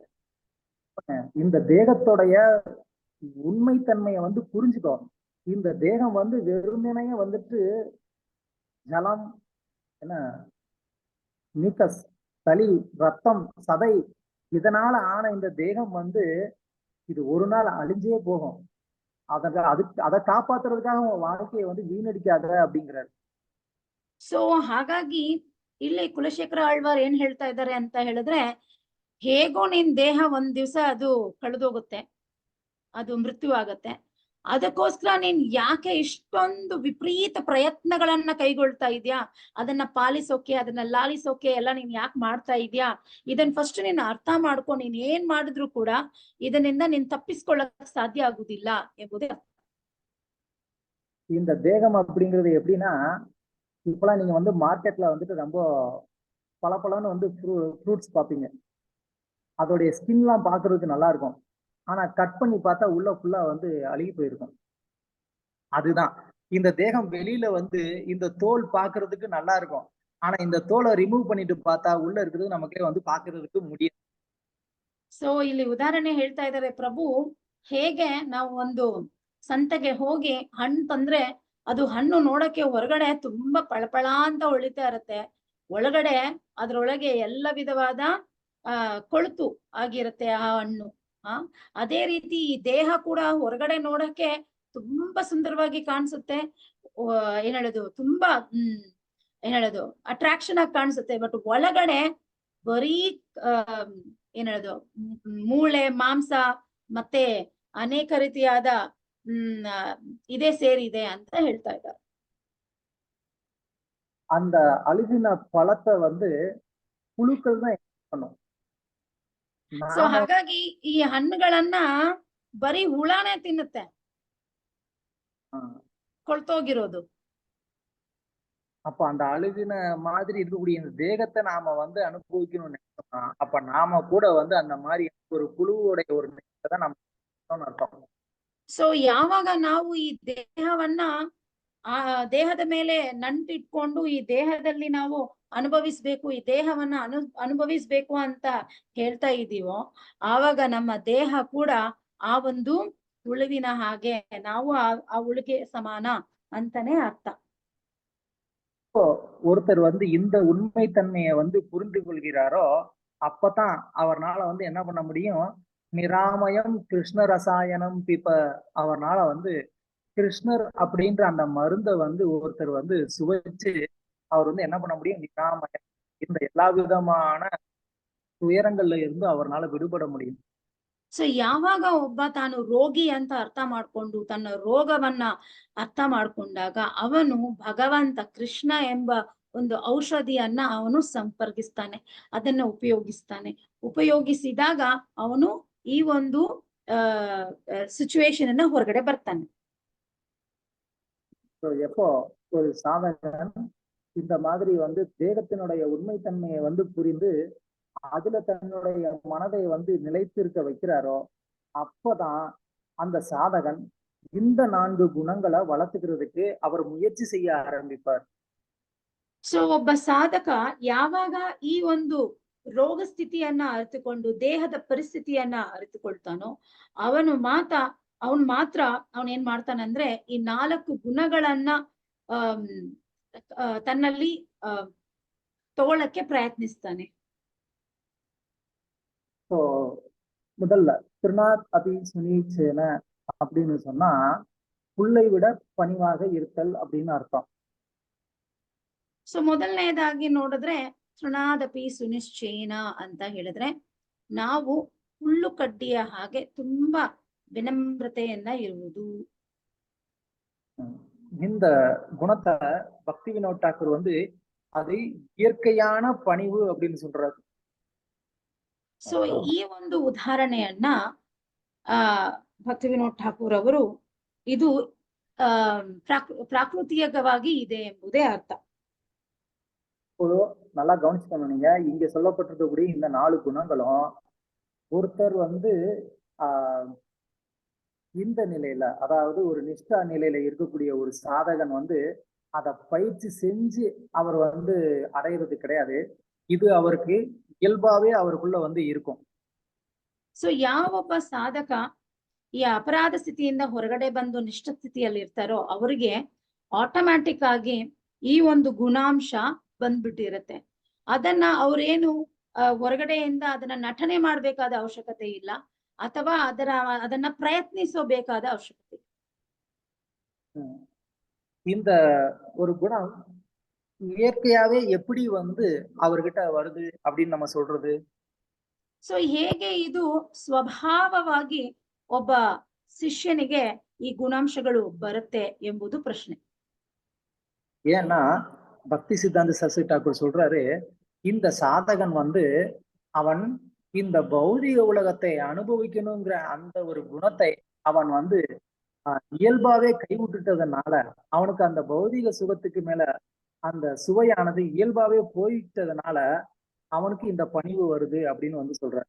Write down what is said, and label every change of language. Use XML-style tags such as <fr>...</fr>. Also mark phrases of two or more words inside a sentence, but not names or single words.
<ta>இந்த தேகத்தோடைய உண்மைத்தன்மையை வந்து புரிஞ்சுக்கோ. இந்த தேகம் வந்து வெறுமனைய வந்துட்டு ஜலம், என்ன மியூக்கஸ், சளி, ரத்தம், சதை இதனால ஆன இந்த தேகம் வந்து இது ஒரு நாள் அழிஞ்சே போகும். அதை ಕಾಪಾத்துறதுக்காக உன் வாழ்க்கையை வந்து வீணடிக்காத அப்படிங்கிறாரு.</ta> <kn>ಸೊ ಹಾಗಾಗಿ ಇಲ್ಲಿ ಕುಲಶೇಖರ ಆಳ್ವಾರ್ ಏನ್ ಹೇಳ್ತಾ ಇದ್ದಾರೆ ಅಂತ ಹೇಳಿದ್ರೆ, ಹೇಗೋ ನಿನ್ ದೇಹ ಒಂದ್ ದಿವ್ಸ ಅದು ಕಳೆದೋಗುತ್ತೆ, ಅದು ಮೃತ್ಯು ಆಗತ್ತೆ. ಅದಕ್ಕೋಸ್ಕರ ನೀನ್ ಯಾಕೆ ಇಷ್ಟೊಂದು ವಿಪರೀತ ಪ್ರಯತ್ನಗಳನ್ನ ಕೈಗೊಳ್ತಾ ಇದ್ಯಾ? ಅದನ್ನ ಪಾಲಿಸೋಕೆ, ಅದನ್ನ ಲಾಲಿಸೋಕೆ ಎಲ್ಲ ನೀನ್ ಯಾಕೆ ಮಾಡ್ತಾ ಇದ್ಯಾ? ಇದನ್ನ ಫಸ್ಟ್ ನೀನ್ ಅರ್ಥ ಮಾಡ್ಕೊ. ನೀನ್ ಏನ್ ಮಾಡಿದ್ರು ಕೂಡ ಇದನ್ನಿಂದ ನೀನ್ ತಪ್ಪಿಸ್ಕೊಳ್ಳಕ್ ಸಾಧ್ಯ ಆಗುದಿಲ್ಲ ಎಂಬುದೇ.</kn> <ta>இந்த தேகம் அப்படிங்கிறது எப்படின்னா, இப்பெல்லாம் நீங்க வந்து மார்க்கெட்ல வந்துட்டு ரொம்ப பலப்பலன்னு வந்து ஃப்ரூட்ஸ் பார்ப்பீங்க. அதோடைய ஸ்கின்லாம் பாக்குறதுக்கு நல்லா இருக்கும். ஆனா கட் பண்ணி பார்த்தா உள்ள ஃபுல்லா வந்து அழுகி போயிருக்கும். அதுதான் இந்த தேகம் வெளியில வந்து இந்த தோல் பாக்குறதுக்கு நல்லா இருக்கும். ஆனா இந்த தோலை ரிமூவ் பண்ணிட்டு பார்த்தா உள்ள இருக்கிறது நமக்கே வந்து பாக்குறதுக்கு முடியாது.</ta> <kn>ಸೊ ಇಲ್ಲಿ ಉದಾಹರಣೆ ಹೇಳ್ತಾ ಇದ್ದಾರೆ ಪ್ರಭು, ಹೇಗೆ ನಾವು ಒಂದು ಸಂತೆಗೆ ಹೋಗಿ ಹಣ್ಣು ತಂದ್ರೆ ಅದು ಹಣ್ಣು ನೋಡಕ್ಕೆ ಹೊರಗಡೆ ತುಂಬಾ ಪಳಪಳ ಅಂತ ಹೊಳಿತಾ ಇರತ್ತೆ, ಒಳಗಡೆ ಅದ್ರೊಳಗೆ ಎಲ್ಲ ವಿಧವಾದ ಕೊಳುತು ಆಗಿರುತ್ತೆ ಆ ಹಣ್ಣು. ಅದೇ ರೀತಿ ಈ ದೇಹ ಕೂಡ ಹೊರಗಡೆ ನೋಡಕ್ಕೆ ತುಂಬಾ ಸುಂದರವಾಗಿ ಕಾಣಿಸುತ್ತೆ, ಏನ್ ಹೇಳೋದು, ತುಂಬಾ ಅಟ್ರಾಕ್ಷನ್ ಆಗಿ ಕಾಣಿಸುತ್ತೆ. ಬಟ್ ಒಳಗಡೆ ಬರೀ ಏನ್ ಹೇಳೋದು, ಮೂಳೆ, ಮಾಂಸ ಮತ್ತೆ ಅನೇಕ ರೀತಿಯಾದ ಇದೇ ಸೇರಿದೆ ಅಂತ ಹೇಳ್ತಾ ಇದ್ದಾರೆ.</kn> <ta>அந்த அழுகின பழத்தை வந்து புழுக்கள் தான் பண்ணும்.</ta> <kn>ಸೊ</kn> <ta>நாம</ta> <kn>ಹಾಗಾಗಿ ಈ ಹಣ್ಣುಗಳನ್ನ ಬರೀ ಹುಳಾನೇ ತಿನ್ನುತ್ತೆ, ಕೊಳ್ತೋಗಿರೋದು.</kn> <ta>அப்ப அந்த அழுகின மாதிரி இருக்கக்கூடிய இந்த தேகத்தை நாம வந்து அனுபவிக்கணும்னு நினைச்சோம்னா, அப்ப நாம கூட வந்து அந்த மாதிரி ஒரு புழுவோடைய ஒரு நிலையை தான் நம்ம அர்த்தம்.</ta> <kn>ಸೊ ಯಾವಾಗ ನಾವು ಈ ದೇಹವನ್ನ ದೇಹದ ಮೇಲೆ ನಂಟಿಟ್ಕೊಂಡು ಈ ದೇಹದಲ್ಲಿ ನಾವು ಅನುಭವಿಸ್ಬೇಕು, ಈ ದೇಹವನ್ನ ಅನುಭವಿಸ್ಬೇಕು ಅಂತ ಹೇಳ್ತಾ ಇದೀವೋ, ಆವಾಗ ನಮ್ಮ ದೇಹ ಕೂಡ ಆ ಒಂದು ಹುಳುವಿನ ಹಾಗೆ, ನಾವು ಆ ಹುಳುಗೆ ಸಮಾನ ಅಂತಾನೆ ಅರ್ಥ.</kn> <ta>ஒருத்தர் வந்து இந்த உண்மைத்தன்மையை வந்து புரிந்து கொள்கிறாரோ அப்பதான் அவர்னால வந்து என்ன பண்ண முடியும்,</ta> <sa>निरामयं कृष्ण रसायनं पिब,</sa> <ta>அவர்னால வந்து கிருஷ்ணர் அப்படின்ற அந்த மருந்தை வந்து ஒருத்தர் வந்து சுவைச்சு அவர் வந்து என்ன பண்ண முடியும், நிராமயம், இந்த எல்லா விதமான துயரங்கள்ல இருந்து அவர்னால விடுபட முடியும்.</ta> <kn>ಸೊ ಯಾವಾಗ ಒಬ್ಬ ತಾನು ರೋಗಿ ಅಂತ ಅರ್ಥ ಮಾಡ್ಕೊಂಡು ತನ್ನ ರೋಗವನ್ನ ಅರ್ಥ ಮಾಡ್ಕೊಂಡಾಗ ಅವನು ಭಗವಂತ ಕೃಷ್ಣ ಎಂಬ ಒಂದು ಔಷಧಿಯನ್ನ ಅವನು ಸಂಪರ್ಕಿಸ್ತಾನೆ, ಅದನ್ನ ಉಪಯೋಗಿಸಿದಾಗ ಅವನು ಈ ಒಂದು ಸಿಚುವೇಶನ್ ಅನ್ನ ಹೊರಗಡೆ ಬರ್ತಾನೆ.</kn> <ta>எப்போ ஒரு சாதகன் இந்த மாதிரி வந்து தேகத்தினுடைய உண்மைத்தன்மையை வந்து புரிந்து அதுல தன்னுடைய மனதை வந்து நிலைத்திருக்க வைக்கிறாரோ அப்பதான் அந்த சாதகன் இந்த 4 குணங்களை வளர்த்துக்கிறதுக்கு அவர் முயற்சி செய்ய ஆரம்பிப்பார்.</ta> <kn>ಸೊ ಒಬ್ಬ ಸಾಧಕ ಯಾವಾಗ ಈ ಒಂದು ರೋಗ ಸ್ಥಿತಿಯನ್ನ ಅರಿತುಕೊಂಡು ದೇಹದ ಪರಿಸ್ಥಿತಿಯನ್ನ ಅರಿತುಕೊಳ್ತಾನೋ ಅವನು ಮಾತ್ರ ಏನ್ ಮಾಡ್ತಾನಂದ್ರೆ ಈ 4 ಗುಣಗಳನ್ನ ತನ್ನಲ್ಲಿ ತಗೊಳಕ್ಕೆ ಪ್ರಯತ್ನಿಸ್ತಾನೆ.</kn> <ta>ஸோ முதல்ல</ta> <sa>तृणादपि सुनीचेन</sa> <ta>அப்படின்னு சொன்னா புல்லை விட பணிவாக இருத்தல் அப்படின்னு அர்த்தம்.</ta> <kn>ಸೊ ಮೊದಲನೇದಾಗಿ ನೋಡಿದ್ರೆ</kn> <sa>ತೃಣಾದಪಿ ಸುನಿಶ್ಚೇನ</sa> <kn>ಅಂತ ಹೇಳಿದ್ರೆ ನಾವು ಹುಲ್ಲು ಕಡ್ಡಿಯ ಹಾಗೆ ತುಂಬಾ ವಿನಮ್ರತೆಯನ್ನ ಇರುವುದು.</kn> <ta>இந்த குணத்தை பக்தி வினோத் ಠಾಕೂರ್ வந்து அதை இயற்கையான பணிவு அப்படின்னு சொல்றாரு.</ta> <kn>ಸೊ ಈ ಒಂದು ಉದಾಹರಣೆಯನ್ನ ಭಕ್ತಿ ವಿನೋದ್ ಠಾಕೂರ್ ಅವರು ಇದು ಪ್ರಾಕೃತಿಕವಾಗಿ ಇದೆ ಎಂಬುದೇ ಅರ್ಥ.</kn> <ta>நல்லா கவனிச்சுக்கணும், நீங்க இங்க சொல்லப்பட்டிருக்கக்கூடிய இந்த 4 குணங்களும் ஒருத்தர் வந்து இந்த நிலையில, அதாவது ஒரு நிஷ்டா நிலையில இருக்கக்கூடிய ஒரு சாதகன் வந்து அதை பயிற்சி செஞ்சு அவர் வந்து அடையிறது கிடையாது. இது அவருக்கு இயல்பாவே அவருக்குள்ள வந்து இருக்கும்.</ta> <kn>ಸೊ ಯಾವೊಬ್ಬ ಸಾಧಕ ಈ ಅಪರಾಧ ಸ್ಥಿತಿಯಿಂದ ಹೊರಗಡೆ ಬಂದು ನಿಷ್ಠ ಸ್ಥಿತಿಯಲ್ಲಿ ಇರ್ತಾರೋ ಅವರಿಗೆ ಆಟೋಮ್ಯಾಟಿಕ್ ಆಗಿ ಈ ಒಂದು ಗುಣಾಂಶ ಬಂದ್ಬಿಟ್ಟಿರತ್ತೆ. ಅದನ್ನ ಅವ್ರೇನು ಹೊರಗಡೆಯಿಂದ ಅದನ್ನ ನಟನೆ ಮಾಡ್ಬೇಕಾದ ಅವಶ್ಯಕತೆ ಇಲ್ಲ, ಅಥವಾ ಅದನ್ನ ಪ್ರಯತ್ನಿಸಬೇಕಾದ ಅವಶ್ಯಕತೆ.</kn> <ta>இந்த ஒரு குணம் இயற்கையாவே எப்படி வந்து அவர்கிட்ட வருது அப்படின்னு நம்ம சொல்றது?</ta> <kn>ಸೊ ಹೇಗೆ ಇದು ಸ್ವಭಾವವಾಗಿ ಒಬ್ಬ ಶಿಷ್ಯನಿಗೆ ಈ ಗುಣಾಂಶಗಳು ಬರುತ್ತೆ ಎಂಬುದು ಪ್ರಶ್ನೆ.</kn> <ta>ஏன்னா பக்தி சித்தாந்த சரஸ்வதி ಠಾಕೂರ್ சொல்றாரு, இந்த சாதகன் வந்து அவன் இந்த பௌதிக உலகத்தை அனுபவிக்கணுங்கிற அந்த ஒரு குணத்தை அவன் வந்து இயல்பாவே கைவிட்டுட்டதுனால அவனுக்கு அந்த பௌதிக சுகத்துக்கு மேல அந்த சுவையானது இயல்பாவே போயிட்டதுனால அவனுக்கு இந்த பணிவு வருது அப்படின்னு வந்து சொல்றாரு.</ta>